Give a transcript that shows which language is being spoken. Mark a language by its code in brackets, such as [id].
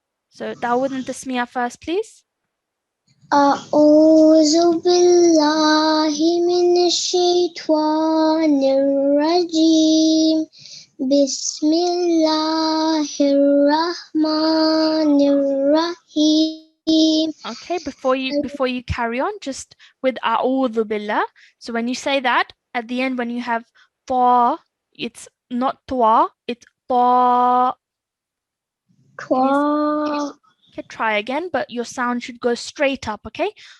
[en] So Dawood and Tasmiyah first, please. [ar] أعوذ بالله من الشيطان الرجيم بسم الله الرحمن الرحيم. [en] Okay, before you carry on, just with a'udhu billah. So when you say that, at the end when you have ta, it's not twa, it's ta. Okay, try again, but your sound should go straight up, okay?